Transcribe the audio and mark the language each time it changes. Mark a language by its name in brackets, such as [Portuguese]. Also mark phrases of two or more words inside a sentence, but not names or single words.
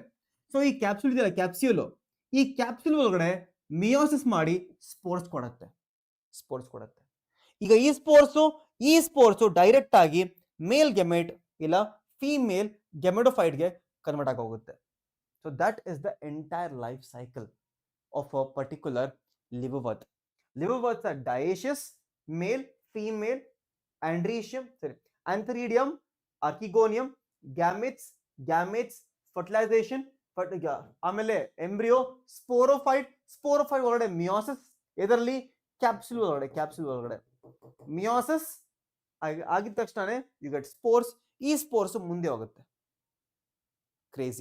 [Kannada] ಸೊ ಈ ಕ್ಯಾಪ್ಸುಲ್ ಇದೆಯಲ್ಲ, ಕ್ಯಾಪ್ಸ್ಯೂಲ್, ಈ ಕ್ಯಾಪ್ಸುಲ್ ಒಳಗಡೆ ಮಿಯೋಸಿಸ್ ಮಾಡಿ ಸ್ಪೋರ್ಸ್ ಕೊಡುತ್ತೆ. ಈಗ ಈ ಸ್ಪೋರ್ಸ್ ಡೈರೆಕ್ಟ್ ಆಗಿ [English] male gamete [Kannada] ಇಲ್ಲ [English] female gametophyte convert [Kannada] ಆಗಿ ಹೋಗುತ್ತೆ. [English] So that is the entire life cycle of a particular liverwort. Liverworts are dioecious, male, female, antheridium, archegonium, gametes, fertilization, [Kannada] ಆಮೇಲೆ ಎಂಬ್ರಿಯೋ, ಸ್ಪೋರೋಫೈಟ್ ಒಳಗಡೆ ಮಿಯೋಸಿಸ್, ಇದರಲ್ಲಿ ಕ್ಯಾಪ್ಸುಲ್ ಒಳಗಡೆ ಮಿಯೋಸಿಸ್ ಆಗಿದ ತಕ್ಷಣ [English] you get spores. [Kannada] ಈ ಸ್ಪೋರ್ಸ್ ಮುಂದೆ ಹೋಗುತ್ತೆ. ಕ್ರೇಜಿ.